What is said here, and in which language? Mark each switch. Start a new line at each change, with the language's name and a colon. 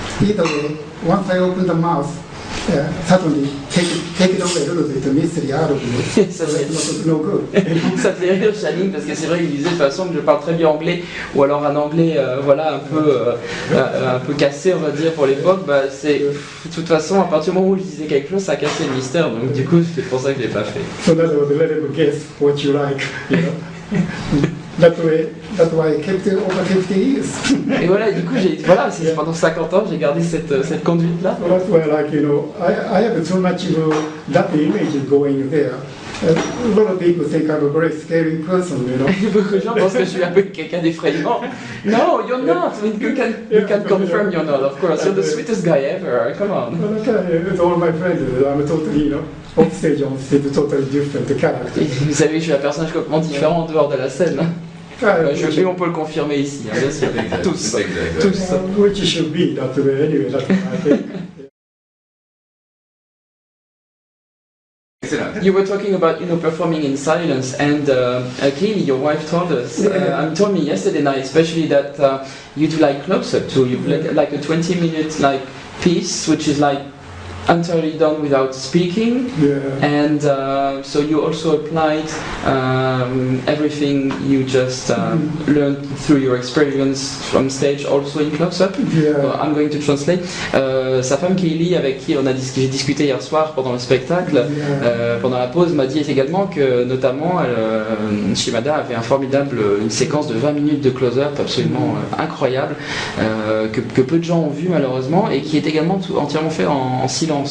English: Either way, once I open the mouth, suddenly take it away a little bit, the mystery out of me. So that's no good.
French: Ça fait rire Channing parce que c'est vrai qu'il disait de toute façon que je parle très bien anglais, ou alors un anglais un peu cassé on va dire pour l'époque. De toute façon à partir du moment où je disais quelque chose ça a cassé le mystère, donc du coup c'est pour ça que je l'ai pas fait.
English: So that was let him guess what you like, That's why I kept it over 50 years.
French: Et voilà, du coup, pendant 50 ans, j'ai gardé cette conduite-là.
English: So that's why, like, I have so much that image going there. A lot of people think I'm a very scary person,
French: Beaucoup de gens pensent que je suis un peu quelqu'un d'effrayant.
English: No, you're not. I mean, you can confirm you're not, of course. You're the sweetest guy ever. Come on. Well, okay, all my friends, I'm totally, off stage, on stage, totally different character.
French: Vous savez que je suis un personnage complètement différent en dehors de la scène. On peut le confirmer ici, bien sûr. Tous.
English: Which should be that way anyway, that's what I think. You were talking about performing in silence, and Kaylee, your wife, told me yesterday night, especially that you do like close-up too. You like a 20-minute piece, which is entirely done without speaking, and so you also applied everything you just learned through your experience from stage also in close-up. So I'm going to translate.
French: Sa femme Kaylee, avec qui j'ai discuté hier soir pendant le spectacle, pendant la pause, m'a dit également que notamment Shimada avait une séquence de 20 minutes de close-up absolument incroyable, que peu de gens ont vu malheureusement, et qui est également entièrement fait en silence.